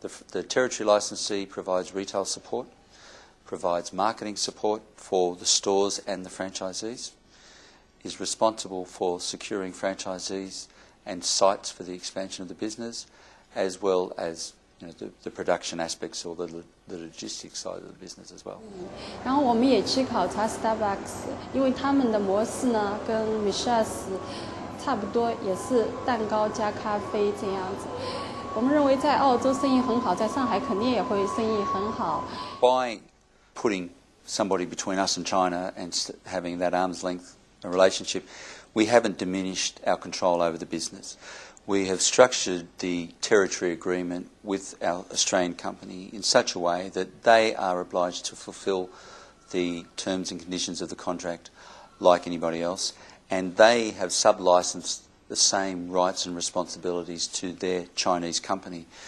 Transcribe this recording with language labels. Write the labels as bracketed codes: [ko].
[en] The territory licensee provides retail support, provides marketing support for the stores and the franchisees, is responsible for securing franchisees and sites for the expansion of the business, as well as the production aspects or the logistics side of the business as well. [zh] 然后我们也去考察 Starbucks， 因为他们的模式呢跟 Michel's 差不多，也是蛋糕加咖啡这样子。我们认为在澳洲生意很好，在上海肯定也会生意很好。 [en] By putting somebody between us and China and having that arm's length relationship, we haven't diminished our control over the business. We have structured the territory agreement with our Australian company in such a way that they are obliged to fulfil the terms and conditions of the contract like anybody else, and they have sub-licensed the same rights and responsibilities to their Chinese company.